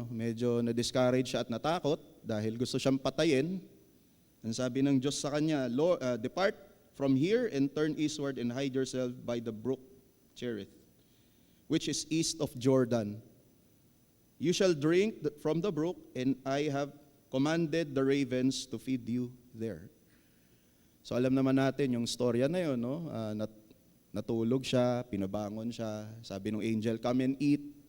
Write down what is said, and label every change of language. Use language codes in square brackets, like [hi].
[tl] Medyo na-discourage siya at natakot dahil gusto siyang patayin. Ang sabi ng Diyos sa kanya, [en] depart from here and turn eastward and hide yourself by the brook Cherith, which is east of Jordan. You shall drink from the brook, and I have commanded the ravens to feed you there. [tl] So alam naman natin yung storya na yun, no? Natulog siya, pinabangon siya, sabi ng angel, [en] come and eat.